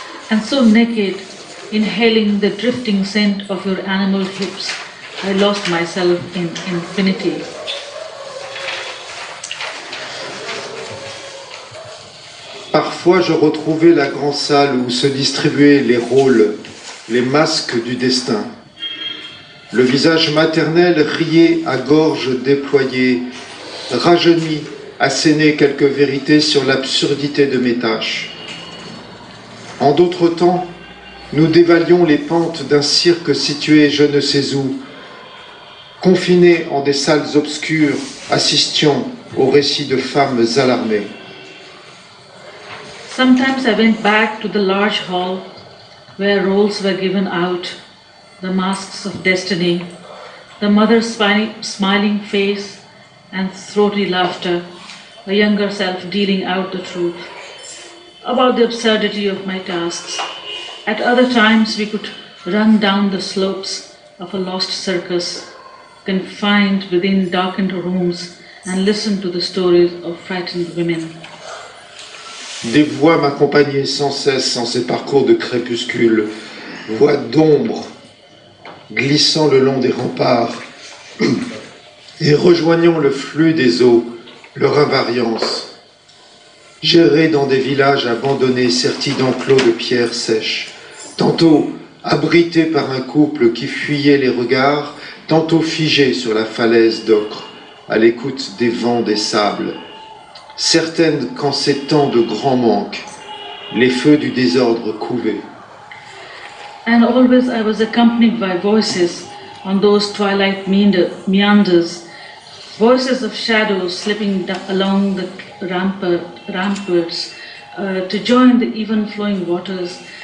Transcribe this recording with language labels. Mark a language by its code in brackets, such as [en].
[en] And so naked, inhaling the drifting scent of your animal hips, I lost myself in infinity. [fr] Parfois, je retrouvais la grande salle où se distribuaient les rôles, les masques du destin. Le visage maternel riait à gorge déployée, rajeuni, assénait quelques vérités sur l'absurdité de mes tâches. En d'autres temps, nous dévalions les pentes d'un cirque situé je ne sais où. Confinés en des salles obscures, assistions aux récits de femmes alarmées. [en] Sometimes I went back to the large hall where roles were given out, the masks of destiny, the mother's smiling face, and throaty laughter, a younger self dealing out the truth about the absurdity of my tasks. At other times, we could run down the slopes of a lost circus, confined within darkened rooms, and listen to the stories of frightened women. [fr] Des voix m'accompagnaient sans cesse en ces parcours de crépuscule, voix d'ombre, glissant le long des remparts et rejoignant le flux des eaux, leur invariance. J'errais dans des villages abandonnés, sertis d'enclos de pierres sèches, tantôt abrités par un couple qui fuyait les regards, tantôt figés sur la falaise d'ocre, à l'écoute des vents des sables. Certaines qu'en ces temps de grand manque, les feux du désordre couvaient. [en] And always I was accompanied by voices on those twilight meanders, voices of shadows slipping along the ramparts to join the even flowing waters.